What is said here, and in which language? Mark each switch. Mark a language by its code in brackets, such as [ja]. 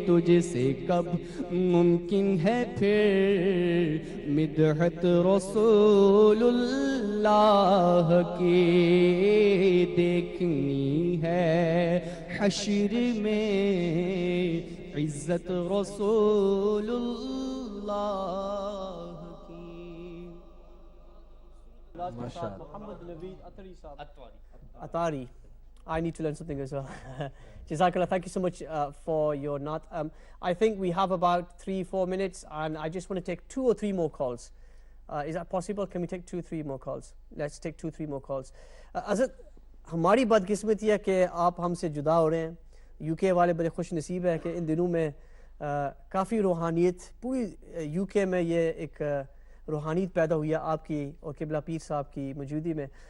[ur] تجھ سے کب ممکن ہے پھر مدحت رسول اللہ کی. دیکھنی ہے حشر میں عزت رسول اللہ کی. محمد نوید عطری صاحب. Atari. [en] I need to learn something as well. Jazakallah, thank you so much for your naat. I think we have about 3-4 minutes and I just want to take 2 or 3 more calls. Is that possible? Can we take 2-3 more calls? Let's take 2-3 more calls. [ur] Azad, ہماری بدقسمتی ہے کہ آپ ہم سے جدا ہو رہے ہیں. یو کے والے بڑے خوش نصیب ہے کہ ان دنوں میں کافی روحانیت پوری یو کے میں یہ ایک روحانیت پیدا ہوئی ہے آپ کی اور قبلہ پیر صاحب کی موجودگی میں.